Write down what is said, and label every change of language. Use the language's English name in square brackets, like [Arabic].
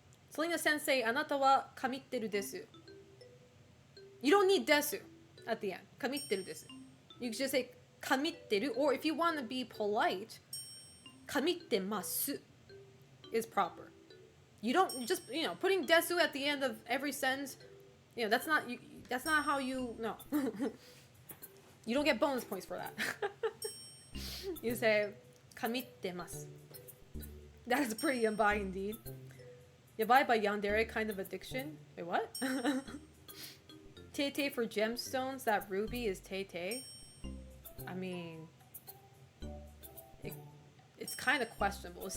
[Japanese] Selena Sensei, あなたは神ってるです. [English] You don't need desu at the end. [Japanese] 神ってるです. [English] You can just say 神ってる, or if you want to be polite, 神ってます is proper. You don't just, putting desu at the end of every sentence, that's not how you, no. You don't get bonus points for that. You say, 神ってます. That is pretty yabai indeed. Yabai by yandere kind of addiction. Wait, what? Tete for gemstones, that ruby is tete. I mean, it's kind of questionable.